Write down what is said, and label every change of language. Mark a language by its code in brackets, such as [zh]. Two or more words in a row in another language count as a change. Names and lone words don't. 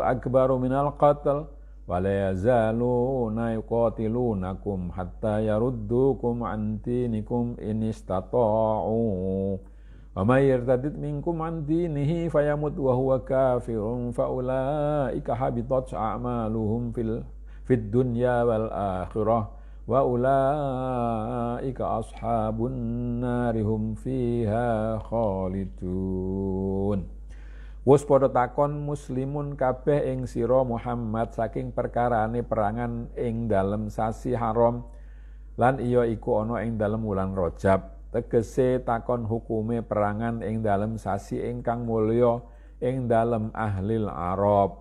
[ar] أكبر من القتل ولا يزالون يقاتلونكم حتى يردوكم عن دينكم إن استطاعوا ومن يرتدد منكم عن دينه فيمت وهو كافر فأولئك حبطت أعمالهم في الدنيا والآخرة وأولئك أصحاب النار هم فيها خالدون. [jv] Wus padha takon muslimun kabeh ing sira Muhammad saking perkarane perangan ing dalem sasi haram lan iya iku ana ing dalem wulan Rajab. Tegese takon hukume perangan ing dalem sasi ingkang mulya ing dalem [ar] أهل العرب.